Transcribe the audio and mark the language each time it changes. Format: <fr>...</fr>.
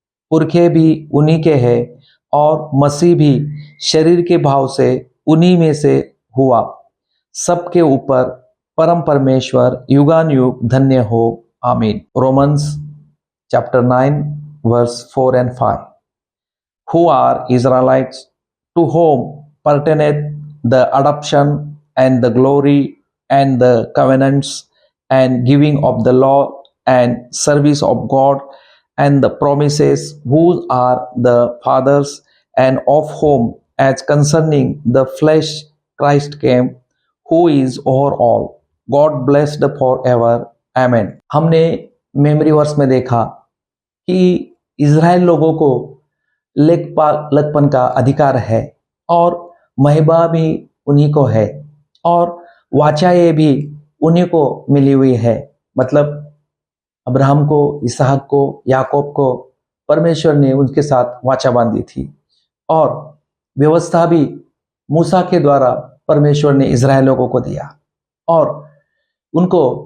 <hi>पुरखे भी उन्हीं के हैं और मसीह भी शरीर के भाव से उन्हीं में से हुआ। सबके ऊपर परम परमेश्वर युगानुयुग धन्य हो, आमीन।</hi> <en>Romans chapter 9 verse 4 and 5। Who are Israelites, to whom pertaineth the adoption and the glory and the covenants and giving of the law and service of God and the promises, who are the fathers, and of whom as concerning the flesh Christ came, who is over all, God blessed forever, amen।</en> <hi>हमने memory verse में देखा कि Israel लोगों को लेखपालकपन का अधिकार है और महिमा भी उन्हीं को है और वाचाएं भी उन्हीं को मिली हुई है। मतलब अब्राहम को, इसहाक को, याकूब को परमेश्वर ने उनके साथ वाचा बांधी थी और व्यवस्था भी मूसा के द्वारा परमेश्वर ने इज़राइल लोगों को दिया और उनको</hi>